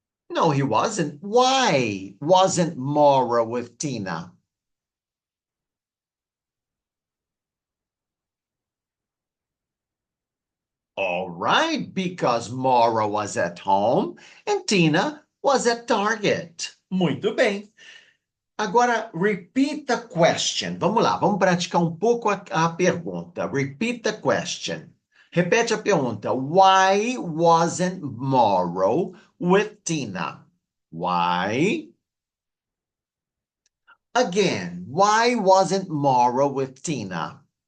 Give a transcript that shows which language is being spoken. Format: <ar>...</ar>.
<en>No, he wasn't. Why wasn't Morrow with Tina? All right, because Morrow was at home and Tina was at Target.</en> <pt>Muito bem. Agora,</pt> <en>repeat the question.</en> <pt>Vamos lá, vamos praticar um pouco a pergunta.</pt> <en>Repeat the question.</en> <pt>Repete a pergunta.</pt> <en>Why wasn't Morrow with Tina? Why? Again, why wasn't Morrow with Tina?</en>